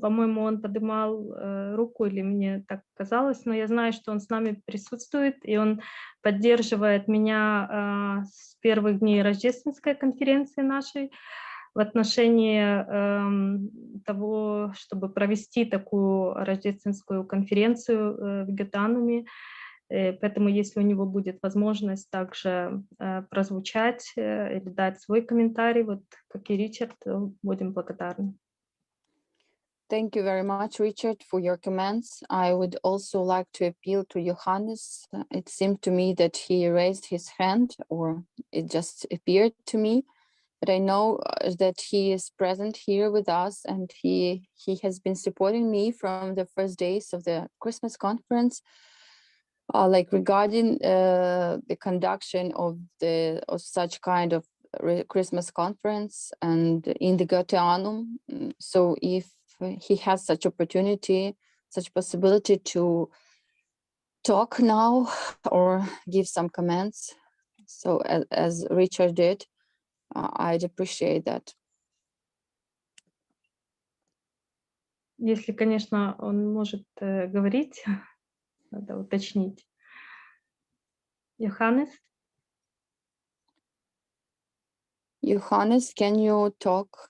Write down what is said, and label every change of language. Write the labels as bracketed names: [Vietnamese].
[Russian] По-моему, он поднимал руку, или мне так казалось, но я знаю, что он с нами присутствует, и он поддерживает меня с первых дней Рождественской конференции нашей в отношении того, чтобы провести такую рождественскую конференцию в Гоэтануме. Поэтому, если у него будет возможность также прозвучать или дать свой комментарий, вот как и Ричард, то будем благодарны. [English] Thank you very much, Richard, for your comments. I would also like to appeal to Johannes. It seemed to me that he raised his hand, or it just appeared to me. But I know that he is present here with us, and he has been supporting me from the first days of the Christmas conference, like regarding the conduction of such kind of Christmas conference and in the Goetheanum. So if he has such opportunity, such possibility to talk now or give some comments, so as Richard did, I'd appreciate that. [Russian] Если, конечно, он может говорить, надо уточнить. [English] Johannes? Johannes, can you talk?